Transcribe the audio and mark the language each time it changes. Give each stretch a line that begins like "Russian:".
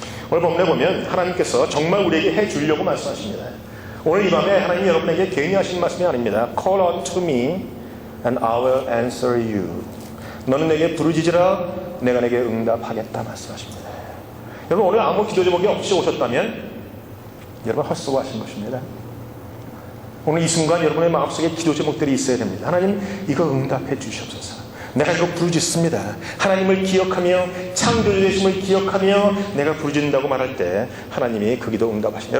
Korean: 오늘 본문에 보면 하나님께서 정말 우리에게 해주려고 말씀하십니다. 오늘 이 밤에 하나님이 여러분에게 괜히 하신 말씀이 아닙니다.
English: Call unto me and I will answer you.
Korean: 너는 내게 부르짖으라 내가 내게 응답하겠다 말씀하십니다. 여러분 오늘 아무 기도 제목이 없이 오셨다면 여러분 헛수고하신 것입니다. 오늘 이 순간 여러분의 마음속에 기도 제목들이 있어야 됩니다. 하나님 이거 응답해 주시옵소서. 내가 이거 부르짖습니다. 하나님을 기억하며 창조주이심을 기억하며 내가 부르짖는다고 말할 때 하나님이 그 기도 응답하십니다.